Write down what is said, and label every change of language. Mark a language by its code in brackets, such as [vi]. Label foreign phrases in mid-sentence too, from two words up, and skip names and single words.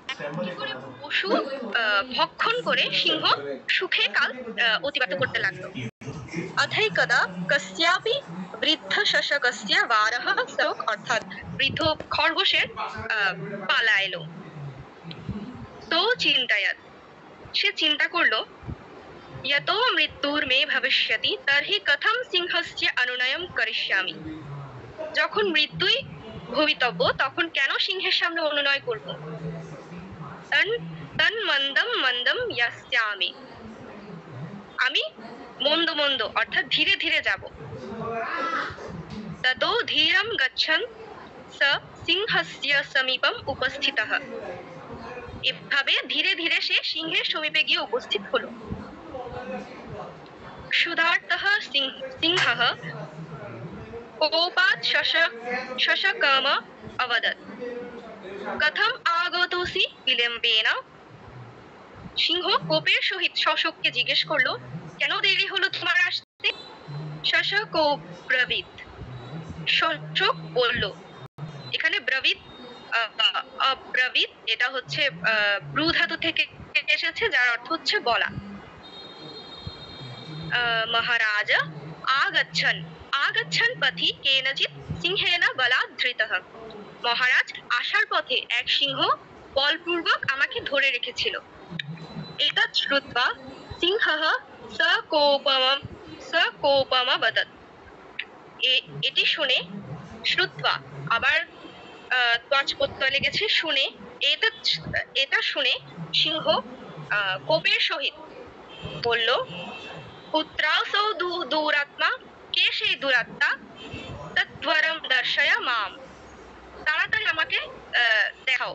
[bn] কি করে পশু ভক্ষণ করে সিংহ সুখে কাল অতিবাহিত করতে লাগলো। [sa] অথৈকদা কস্যাপি বৃদ্ধ শশকস্য বারহ শোক, [bn] অর্থাৎ বৃদ্ধ খরগোশের পালা এলো। তো চিন্তায়াত, সে চিন্তা করলো, [sa] यतो मृत्युर्मे भविष्यति तर्हि कथं सिंहस्य अनुनयं करिष्यामि। [bn] যখন মৃত্যুই ভবিতব্য তখন কেন সিংহের সামনে অনুনয় করব। [sa] তন তন মন্দম মন্দম ইয়াস্যামি, [bn] আমি মন্দ মন্দ অর্থাৎ ধীরে ধীরে যাব। [sa] ততো ধীরম গচ্ছন স সিংহস্য সমীপম উপস্থিতঃ, [bn] এভাবে ধীরে ধীরে সে সিংহের সমীপে গিয়ে উপস্থিত হলো। [sa] क्षुधार्तः सिंहः कोपात् शशकम् अवदत्, कथम् आगतोऽसि विलम्बेन। [bn] সিংহ কোপের সহিত শশককে জিজ্ঞেস করলো, কেন দেরি হলো তোমার আসতে। [sa] শশক ব্রবীত, [bn] শশক বলল। এখানে ব্রবীত ব্রবীত এটা হচ্ছে ব্রু ধাতু থেকে এসেছে, যার অর্থ হচ্ছে বলা। [sa] महाराज आगच्छन् आगच्छन् पथि केनचित् सिंहेन बलात् धृतः। [bn] মহারাজ আসার পথে এক সিংহ বলপূর্বক আমাকে ধরে রেখেছিল। [sa] এতৎ শ্রুত্বা সিংহঃ সকোপম বদৎ, [bn] এটি শুনে শ্রুত্বা আবার ত্বচ প্রত্যয় লেগেছে শুনে, এটা শুনে সিংহ কোপের সহিত বলল, [sa] পুত্রাসৌ দুরাত্মা, [bn] কে সেই দুরাত্মা, [sa] তৎবরম দর্শয় মাম, [bn] তাড়াতাড়ি আমাকে দেখাও।